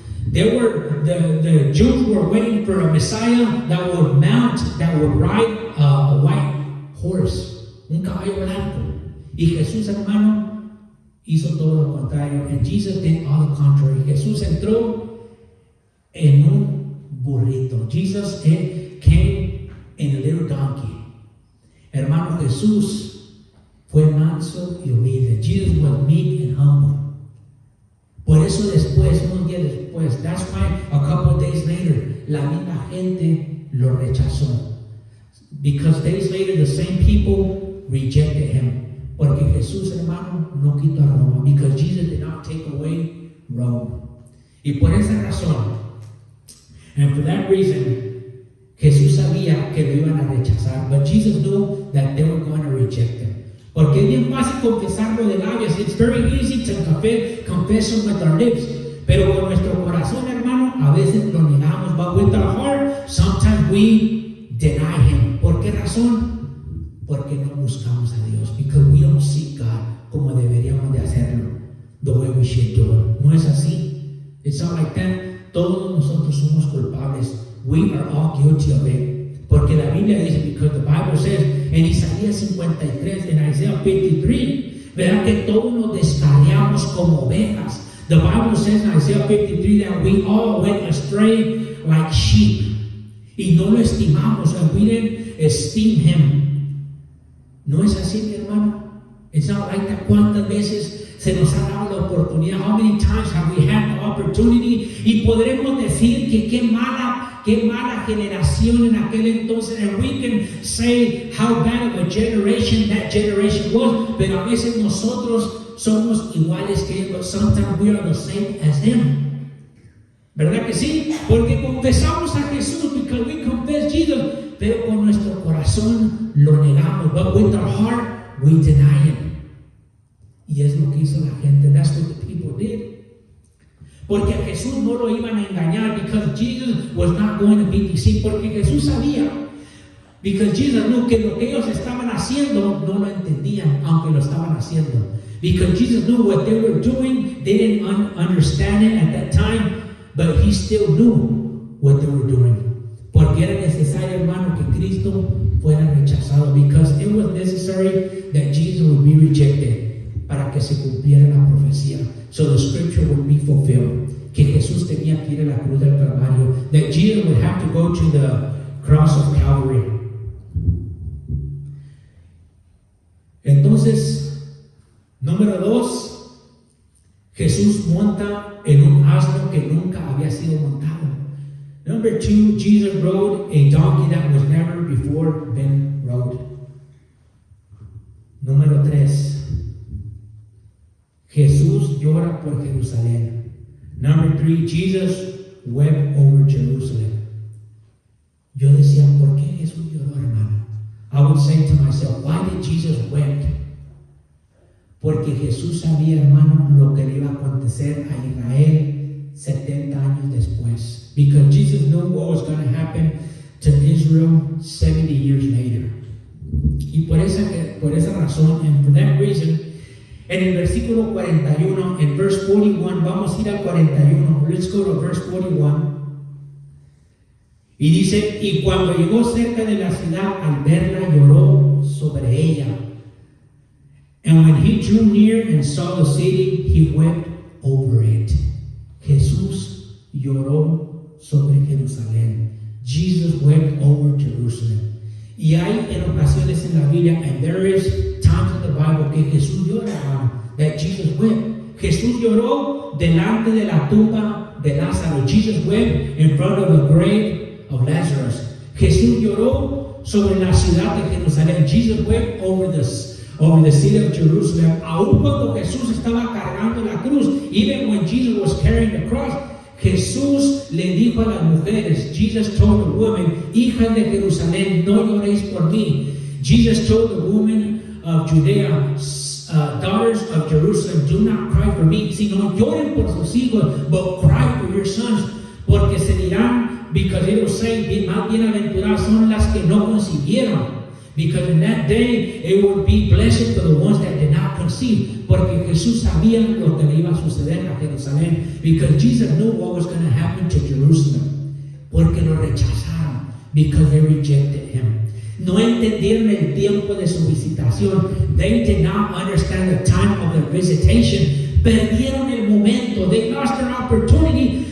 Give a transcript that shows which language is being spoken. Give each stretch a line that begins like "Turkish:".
English: The Jews were waiting for a Messiah that would ride a white horse,
Spanish: un caballo blanco. Y Jesús, hermano, hizo todo lo contrario.
English: And Jesus did all the contrary.
Spanish: Jesús entró en un burrito.
English: Jesus came in a little donkey.
Spanish: Hermano, Jesús fue manso y humilde.
English: Jesus was meek and humble.
Spanish: Por eso después, unos días después,
English: that's why a couple of days later,
Spanish: la misma gente lo rechazó.
English: Because days later, the same people rejected him.
Spanish: Porque Jesús, hermano, no quitó a Roma.
English: Because Jesus did not take away Rome.
Spanish: Y por esa razón,
English: and for that reason,
Spanish: Jesús sabía que lo iban a rechazar.
English: But Jesus knew that they were going to reject him.
Spanish: Porque es bien fácil confesarlo de labios.
English: It's very easy to confess him with our lips.
Spanish: Pero con nuestro corazón, hermano, a veces lo negamos.
English: But with our heart, sometimes we deny him.
Spanish: ¿Por qué razón? Porque no buscamos a Dios.
English: Because we don't seek God
Spanish: como deberíamos de hacerlo.
English: The way we should do it.
Spanish: ¿No es así?
English: It's not like that.
Spanish: Todos nosotros somos culpables.
English: We are all guilty of it.
Spanish: Porque la Biblia dice,
English: because the Bible says,
Spanish: en Isaías 53, en Isaiah 53, verán que todos nos descarriamos como ovejas.
English: The Bible says in Isaiah 53 that we all went astray like sheep.
Spanish: Y no lo estimamos,
English: and we didn't esteem him.
Spanish: ¿No es así, mi hermano?
English: It's not like that.
Spanish: ¿Cuántas veces se nos ha dado la oportunidad?
English: How many times have we had the opportunity?
Spanish: Y podremos decir que qué mala generación en aquel entonces.
English: And we can say how bad of a generation that generation was.
Spanish: Pero a veces nosotros somos iguales que ellos.
English: But sometimes we are the same as them.
Spanish: ¿Verdad que sí? Porque confesamos a Jesús,
English: because we confess Jesus,
Spanish: pero con nuestro corazón lo negamos.
English: But with our heart, we deny him.
Spanish: Y es lo que hizo la gente.
English: That's what the people did.
Spanish: Porque a Jesús no lo iban a engañar,
English: because Jesus was not going to be deceived.
Spanish: Porque Jesús sabía,
English: because Jesus knew
Spanish: que lo que ellos estaban haciendo no lo entendían, aunque lo estaban haciendo.
English: Because Jesus knew what they were doing. They didn't understand it at that time, but he still knew what they were doing.
Spanish: Porque era necesario, hermano, que Cristo fuera rechazado.
English: Because it was necessary that Jesus would be rejected
Spanish: para que se cumpliera la profecía.
English: So the scripture would be fulfilled.
Spanish: Que Jesús tenía que ir a la cruz del Calvario.
English: That Jesus would have to go to the cross of Calvary.
Spanish: Entonces, número 2, Jesús monta en un asno que nunca había sido montado.
English: Number 2, Jesus rode a donkey that was never before been rode.
Spanish: Número 3, Jesús llora por Jerusalén.
English: Number 3, Jesus wept over Jerusalem.
Spanish: Yo decía, ¿por qué Jesús lloró, hermano?
English: I would say to myself, why did Jesus weep?
Spanish: Porque Jesús sabía, hermano, lo que le iba a acontecer a Israel 70 años después.
English: Because Jesus knew what was going to happen to Israel 70 years later.
Spanish: Y por esa razón,
English: and for that reason,
Spanish: en el versículo 41, en verse 41, vamos a ir al 41.
English: Let's go to verse 41.
Spanish: Y dice, y cuando llegó cerca de la ciudad, al verla lloró sobre ella.
English: And when he drew near and saw the city, he wept over it.
Spanish: Jesús lloró sobre Jerusalén.
English: Jesus wept over Jerusalem.
Spanish: Y hay en ocasiones en la Biblia,
English: and there is times in the Bible,
Spanish: que Jesús llora,
English: that Jesus wept.
Spanish: Jesús lloró delante de la tumba de Lázaro.
English: Jesus wept in front of the grave of Lazarus.
Spanish: Jesús lloró sobre la ciudad de Jerusalén.
English: Jesus wept over the city of Jerusalem.
Spanish: Aún cuando Jesús estaba cargando la cruz,
English: even when Jesus was carrying the cross,
Spanish: Jesús le dijo a las mujeres,
English: Jesus told the woman,
Spanish: hijas de Jerusalén, no lloréis por mí.
English: Jesus told the woman of Judea, daughters of Jerusalem, do not cry for me,
Spanish: sino lloren por sus hijos,
English: but cry for your sons,
Spanish: porque se dirán,
English: because it will say,
Spanish: más bienaventuradas son las que no concibieron.
English: Because in that day, it would be blessed for the ones that did not conceive.
Spanish: Porque Jesús sabía lo que le iba a suceder a Jerusalén.
English: Because Jesus knew what was going to happen to Jerusalem.
Spanish: Porque lo rechazaron.
English: Because they rejected him.
Spanish: No entendieron el tiempo de su visitación.
English: They did not understand the time of their visitation.
Spanish: Perdieron el momento.
English: They lost their opportunity.